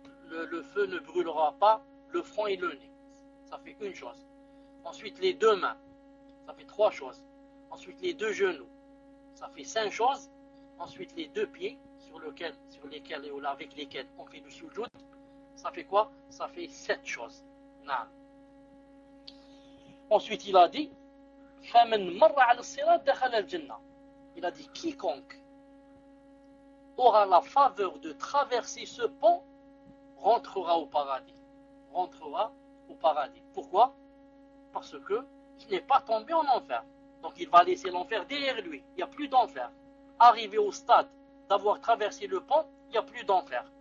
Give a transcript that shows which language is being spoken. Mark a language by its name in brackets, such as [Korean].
[French] Le feu ne brûlera pas le front et le nez. Ça fait une chose. Ensuite, les deux mains. Ça fait trois choses. Ensuite, les deux genoux. Ça fait cinq choses. Ensuite, les deux pieds sur lesquels et avec lesquels on fait du sujoud. Ça fait quoi? Ça fait sept choses. Naam. Ensuite, il a dit, [Arabic] فَمَنْ مَرَّ عَلَى الصِّرَاطِ دَخَلَ الْجَنَّةِ. [French] Il a dit, quiconque aura la faveur de traverser ce pont rentrera au paradis. Rentrera au paradis. Pourquoi? Parce que il n'est pas tombé en enfer. Donc il va laisser l'enfer derrière lui. Il n'y a plus d'enfer. Arrivé au stade d'avoir traversé le pont, il n'y a plus d'enfer.